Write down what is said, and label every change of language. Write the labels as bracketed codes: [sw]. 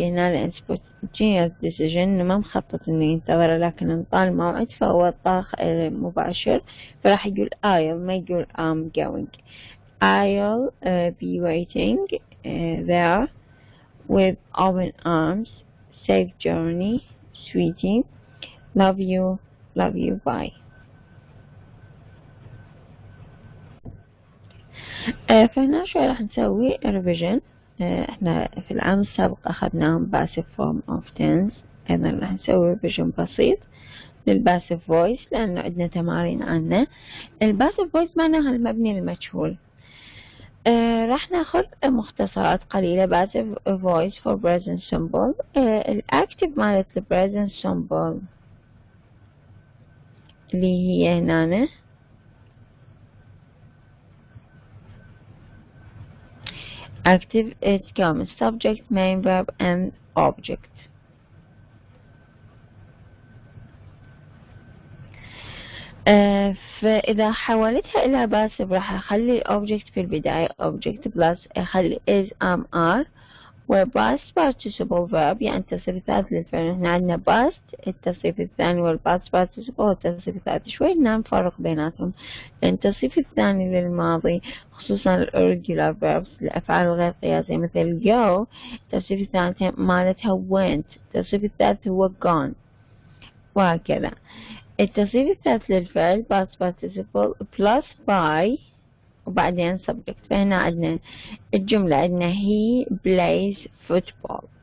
[ar] هنا لأن spontaneous decision إنه ما مخطط إنه ينتظر لكن انطال الموعد فهو طاخ مباشر فراح يقول I'll ما يقول [en] I'm going. I'll be waiting there with open arms. Safe journey sweetie. Love you bye. [ar] فهنا شوي راح نسوي revision. احنا في العام السابق اخذناهم passive form of tense، ايضا راح نسوي revision بسيط للباسيف voice لانه عندنا تمارين عنه. الباسيف voice معناها المبني المجهول. راح ناخذ مختصرات قليلة. [en] passive voice for present simple. [ar] الاكتف مالت [en] present simple [ar] اللي هي هنا [en] active تكون subject main verb and object. [ar] فإذا حولتها إلى باسف راح أخلي الأوبجكت في البداية object بلس أخلي [en] is am are [ar] و past participle verb يعني التصريف الثالث للفعل. هنا عندنا past التصريف الثاني وال past participle التصريف الثالث. شوي نفرق بيناتهم لأن التصريف الثاني للماضي خصوصا ال irregular verbs الأفعال الغير قياسية مثل go التصريف الثاني مالتها went التصريف الثالث هو gone وهكذا. التصريف الثالث للفعل [en] past participle plus by [ar] وبعدين [en] subject. [ar] فهنا عندنا الجملة عندنا [en] he plays football.